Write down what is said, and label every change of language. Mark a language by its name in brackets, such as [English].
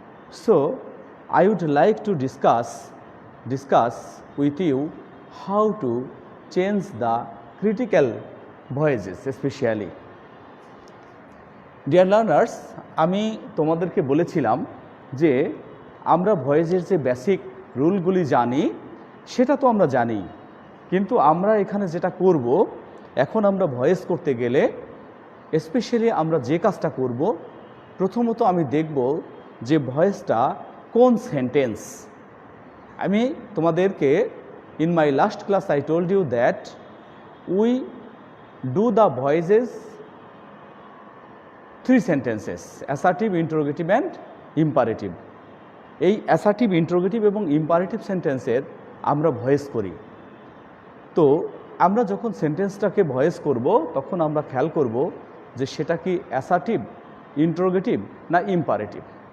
[English] So I would like to discuss with you how to change the critical voices especially. Dear learners, [Bangla] আমি তোমাদেরকে বলেছিলাম যে আমরা ভয়েসের যে বেসিক রুলগুলি জানি সেটা তো আমরা জানি, কিন্তু আমরা এখানে যেটা করব, এখন আমরা ভয়েস করতে গেলে স্পেশালি আমরা যে কাজটা করব, প্রথমত আমি দেখব যে ভয়েসটা কোন সেন্টেন্স। আমি তোমাদেরকে [English] in my last class I told you that we do the voices 3 sentences: assertive, interrogative and imperative. [Bangla] এই assertive, interrogative এবং imperative সেন্টেন্সের আমরা ভয়েস করি। তো আমরা যখন সেন্টেন্সটাকে ভয়েস করব তখন আমরা খেয়াল করব যে সেটা কি assertive, interrogative না imperative।